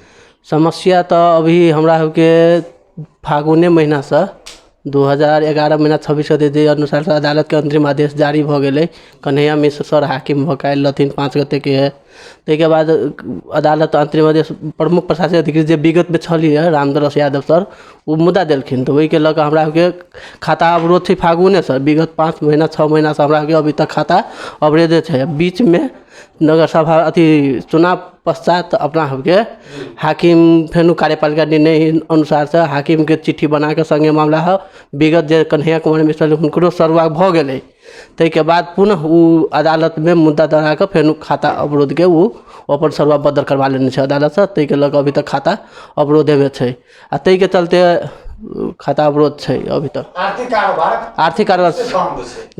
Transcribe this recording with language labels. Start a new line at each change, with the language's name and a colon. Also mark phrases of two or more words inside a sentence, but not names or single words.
Maithili: समस्या तो अभी हमरा के फागुने महीना से 2011 महीना 26 गते अनुसार से अदालत के अंतरिम आदेश जारी भ गेलै। कन्हैया मिश्र सर हाकिम भकायल रहथिन 5 गते के है। ताहिके बाद अदालत अंतरिम आदेश प्रमुख प्रशासनिक अधिकारी जे विगत में छली है रामदरस यादव सर, वो मुद्दा देलखिन। तो वही के लऽ कऽ हमरा के खाता अवरोध थी फागुने से। विगत 5 महीना 6 महीना से हमरा के अभी तक खाता अवरोधे है। बीच में नगर सभा अथी चुनाव पश्चात अपना हमके हाकिम फेनु कार्यपालिका निर्णय अनुसार से हाकिम के चिट्ठी बना के संगे मामला है। विगत जे कन्हैया कुमार मिश्र हुनकरो सरवाग भ गेलै। ताहिके बाद पुनः वो अदालत में मुद्दा दौड़ा के फेनु खाता अवरोध के वो अपन सरवा बदर करवा लेने छै अदालत से। ताहिके लऽ कऽ अभी तक खाता अवरोधे में छै। आ ताहिके चलते खाता अवरोध छै अभी तक। आर्थिक कारोबार से बंद छै